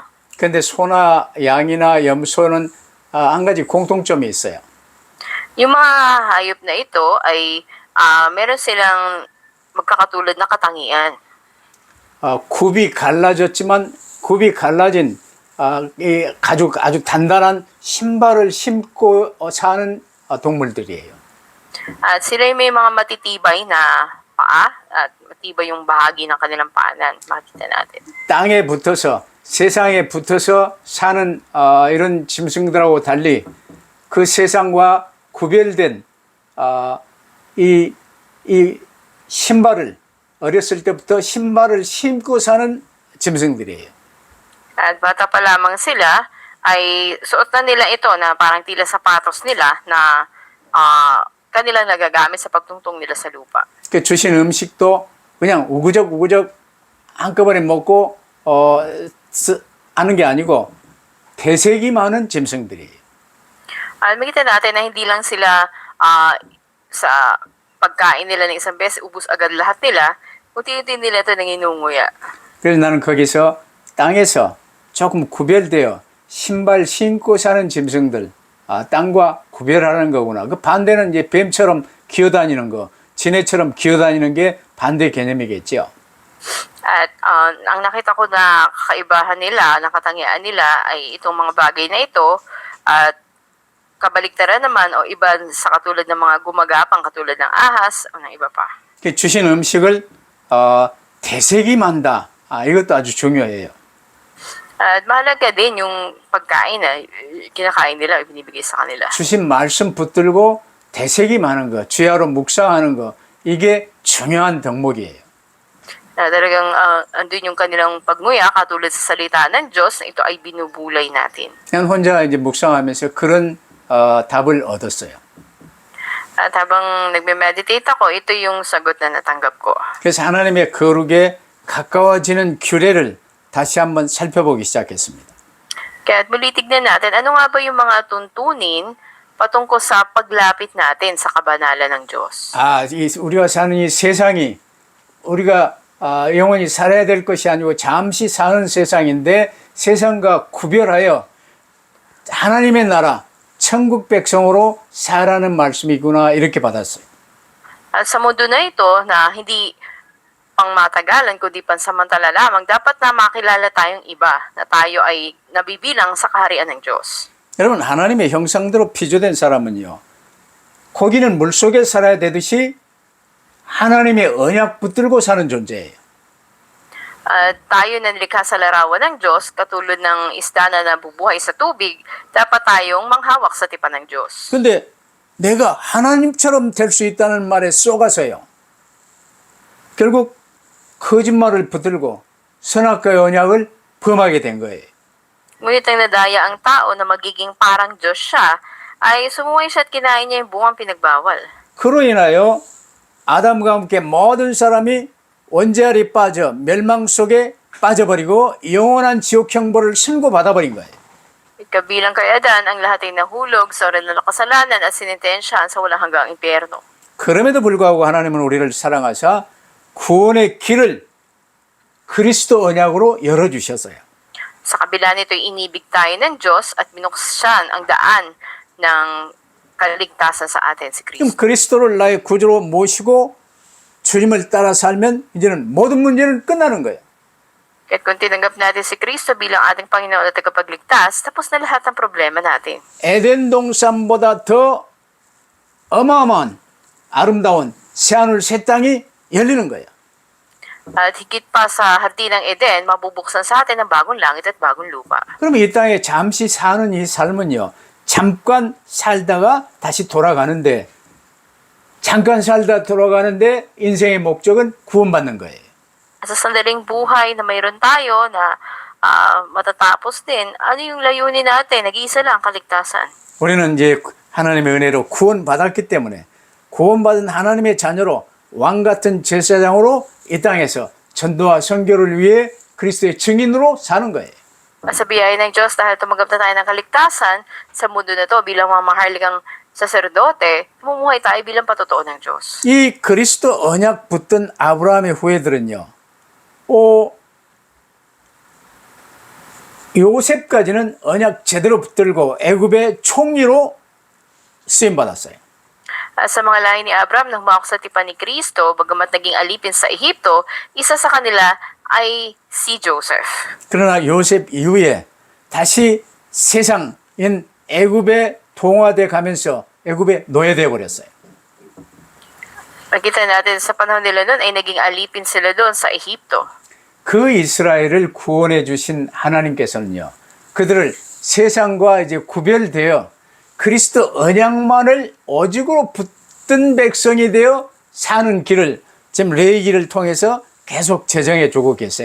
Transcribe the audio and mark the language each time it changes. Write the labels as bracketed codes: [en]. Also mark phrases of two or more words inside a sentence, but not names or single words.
[ko] 근데 소나 양이나 염소는 한 가지 공통점이 있어요. [tl] Yung mga hayop na ito ay meron silang magkakatulad na katangian. [ko] 굽이 갈라진 이 아주 단단한 신발을 신고 사는 동물들이에요. [tl] At sila may mga matitibay na paa at matibay yung bahagi ng kanilang paanan. Makita natin. [ko] 땅에 붙어서 세상에 붙어서 사는 이런 짐승들하고 달리 그 세상과 구별된 이 신발을 어렸을 때부터 신발을 신고 사는 짐승들이에요. [tl] At bata pa lamang sila ay suot na nila ito na parang tila sapatos nila na kanilang nagagamit sa pagtungtong nila sa lupa. [ko] 그 주신 음식도 그냥 우구적 한꺼번에 먹고 하는 게 아니고 대색이 많은 짐승들이에요. [tl] At makita natin na hindi lang sila sa pagkain nila ng isang beses, ubus agad lahat nila, unti-unti nila ito nanginunguya. [ko] 그래서 나는 거기서 땅에서 조금 구별되어 신발 신고 사는 짐승들, 땅과 구별하는 거구나. 그 반대는 이제 뱀처럼 기어다니는 거, 지네처럼 기어다니는 게 반대 개념이겠죠. [tl] At ang nakita ko na kakaibahan nila, nakatangian nila ay itong mga bagay na ito at kabaliktaran naman o iba sa katulad ng mga gumagapang katulad ng ahas o ng iba pa. [ko] 주신 음식을 대색이 만다. 이것도 아주 중요해요. [tl] At mahalaga din yung pagkain na kinakain nila o binibigay sa kanila. [ko] 주신 말씀 붙들고 대색이 많은 거, 주야로 묵상하는 거, 이게 중요한 덕목이에요. [tl] Na talagang andun yung kanilang pagnguya katulad sa salita ng Diyos na ito ay binubulay natin. [ko] 그냥 혼자 이제 묵상하면서 그런 답을 얻었어요. [tl] At habang nagme-meditate ako, ito yung sagot na natanggap ko. [ko] 그래서 하나님의 거룩에 가까워지는 규례를 다시 한번 살펴보기 시작했습니다. [tl] Kaya muli tignan natin, ano nga ba yung mga tuntunin patungkol sa paglapit natin sa kabanalan ng Diyos? [ko] 우리가 사는 이 세상이 우리가 영원히 살아야 될 것이 아니고 잠시 사는 세상인데 세상과 구별하여 하나님의 나라, 천국 백성으로 살아는 말씀이구나 이렇게 받았어요. [tl] At sa mundo na ito na hindi pang matagalan kundi pansamantala lamang, dapat na makilala tayong iba na tayo ay nabibilang sa kaharian ng Diyos. [ko] 여러분 하나님의 형상대로 피조된 사람은요. 고기는 물속에 살아야 되듯이 하나님의 언약 붙들고 사는 존재예요. [tl] At tayo na nilikha sa larawan ng Diyos, katulad ng isda na nabubuhay sa tubig, dapat tayong manghawak sa tipan ng Diyos. [ko] 근데 내가 하나님처럼 될 수 있다는 말에 속아서요. 결국 거짓말을 붙들고 선악과의 언약을 범하게 된 거예요. [tl] Ngunit ang nadaya ang tao na magiging parang Diyos siya, ay sumuway siya at kinain niya yung bungang pinagbawal. [ko] 그로 인하여 아담과 함께 모든 사람이 원죄아리 빠져 멸망 속에 빠져버리고 영원한 지옥 형벌을 선고받아 버린 거예요. [tl] Kabilang kay Adan, ang lahat ay nahulog sa oral na kasalanan at sinintensyahan sa walang hanggang impyerno. [ko] 그럼에도 불구하고 하나님은 우리를 사랑하사 구원의 길을 그리스도 언약으로 열어주셨어요. [tl] Sa kabila nito ay inibig tayo ng Diyos at binuksan ang daan ng kaligtasan sa atin si [ko] 그럼 [tl] Kristo. [ko] 그리스도를 나의 구주로 모시고 주님을 따라 살면 이제는 모든 문제는 끝나는 거예요. [tl] Kaya't kung tinanggap natin si Kristo bilang ating Panginoon at tagapagligtas, tapos na lahat ng problema natin. [ko] 에덴 동산보다 더 어마어마한 아름다운 새하늘 새 땅이 열리는 거예요. [tl] At higit pa sa hardin ng Eden, mabubuksan sa atin ang bagong langit at bagong lupa. [ko] 그러면 이 땅에 잠시 사는 이 삶은요, 잠깐 살다가 다시 돌아가는데, 잠깐 살다 돌아가는데 인생의 목적은 구원받는 거예요. [tl] Sa sandaling buhay na mayroon tayo na matatapos din, ano yung layunin natin? Nag-iisa lang, kaligtasan. [ko] 우리는 이제 하나님의 은혜로 구원받았기 때문에 구원받은 하나님의 자녀로 왕 같은 제사장으로 이 땅에서 전도와 선교를 위해 그리스도의 증인으로 사는 거예요. [tl] Sa biyaya ng Diyos, dahil tumanggap na tayo ng kaligtasan, sa mundo na to bilang mga maharlikang saserdote, mumuhay tayo bilang patotoo ng Diyos. [ko] 이 그리스도 언약 붙든 아브라함의 후예들은요, 요셉까지는 언약 제대로 붙들고 애굽의 총리로 쓰임 받았어요. [tl] Sa mga lahi ni Abraham, nang humawak sa tipan ni Kristo, bagamat naging alipin sa Ehipto, isa sa kanila ay si Joseph. [ko] 그러나 요셉 이후에 다시 세상인 애굽에 동화돼 가면서 애굽에 노예되어 버렸어요. [tl] Nakita natin sa panahon nila noon ay naging alipin sila doon sa Ehipto. [ko] 그 이스라엘을 구원해 주신 하나님께서는요, 그들을 세상과 이제 구별되어 그리스도 언약만을 오직으로 붙든 백성이 되어 사는 길을 지금 레위기를 통해서 계속 제정해 주고 계세요.